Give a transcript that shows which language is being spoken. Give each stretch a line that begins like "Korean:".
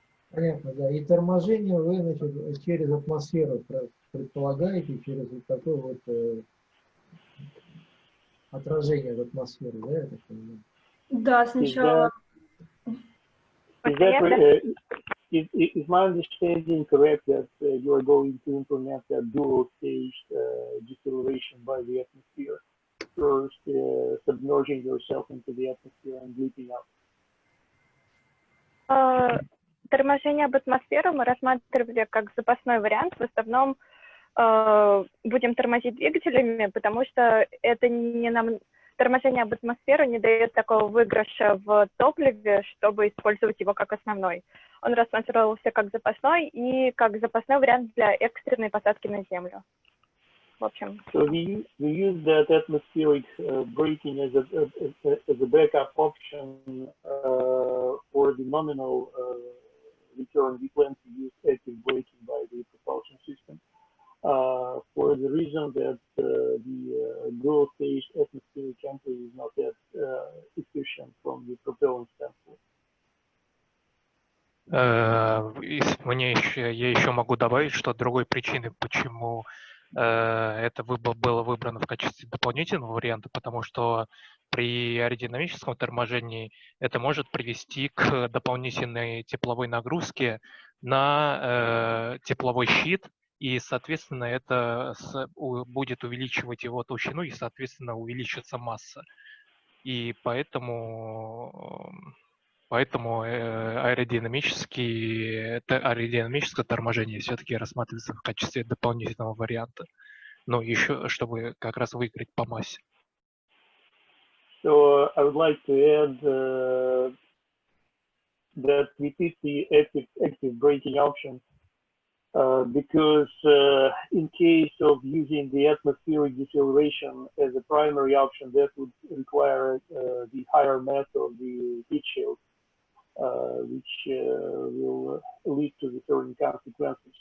Russian: Понятно, да. И торможение вы, значит, через атмосферу предполагаете, через вот такое вот отражение в атмосферу, да, я так понимаю? Да, сначала...
English: Is my understanding correct that you are going to implement a dual-stage deceleration by the atmosphere, first submerging yourself into the atmosphere and leaping out?
Russian: Торможение об атмосферу мы рассматривали как запасной вариант. В основном будем тормозить двигателями, потому что это не нам... Торможение об атмосферу не дает такого выигрыша в топливе, чтобы использовать его как основной. Он рассматривался как запасной и как запасной вариант для экстренной посадки на Землю. В общем.
English: So we use that atmospheric braking as a backup option for the nominal return. We plan to use active braking by the propulsion system. For the reason that the dual-stage atmospheric entry is not that efficient from the propellant standpoint.
Russian: Я еще могу добавить, что другой причиной, почему это было выбрано в качестве дополнительного варианта, потому что при аэродинамическом торможении это может привести к дополнительной тепловой нагрузке на тепловой щит, и, соответственно, это будет увеличивать его толщину, и, соответственно, увеличится масса. И поэтому Поэтому аэродинамическое торможение все-таки рассматривается в качестве дополнительного варианта. Ну, еще, чтобы как раз выиграть по массе.
English: So I would like to add that we pick the active braking option because in case of using the atmospheric deceleration as a primary option, that would require the higher mass of the heat shield, which will lead to the certain consequences.